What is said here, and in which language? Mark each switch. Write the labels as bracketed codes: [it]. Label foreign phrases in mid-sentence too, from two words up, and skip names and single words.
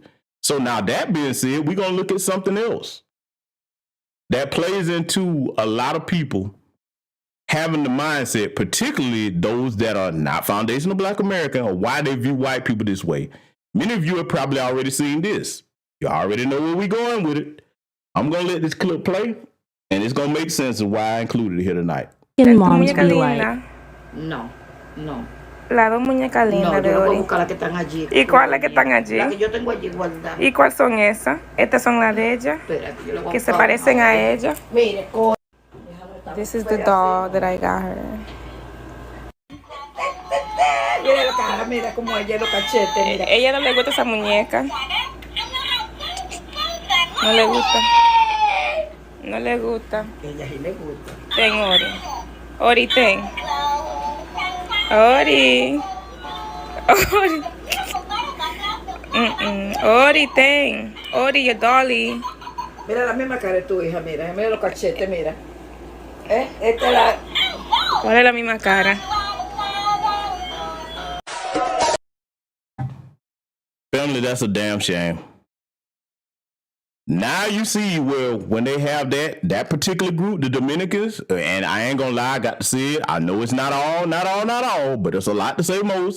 [en] So now that being said, we're going to look at something else that plays into a lot of people having the mindset, particularly those that are not foundational Black American, or why they view white people this way. Many of you have probably already seen this. You already know where we're going with it. I'm going to let this clip play, and it's going to make sense of why I included it here tonight. Moms be white. [es] No, no. Las dos muñecas lindas de Ori. Buscar las que están allí. ¿Y cuáles que están allí? Las que yo tengo allí guardadas. ¿Y cuáles son esas? Estas son las de ella. Espérate, yo le voy a Que se buscar. parecen a ella. Mire, [en] This is the doll that I got her. [es] mira la cara, mira cómo ella los cachetes, mira. Ella no le gusta esa muñeca. No le gusta. No le gusta. Ella sí le gusta. Ten, Ori. Ori, ten. Ori. Ori. Ori, ten. Ori, [en] your dolly. [es] Mira la misma cara de tu hija, mira los cachetes, mira. Esta es la... ¿Cuál es la misma cara? [en] Family, that's a damn shame. Now you see where when they have that particular group, the Dominicans, and I ain't gonna lie, I got to see it. I know it's not all, but it's a lot to say most.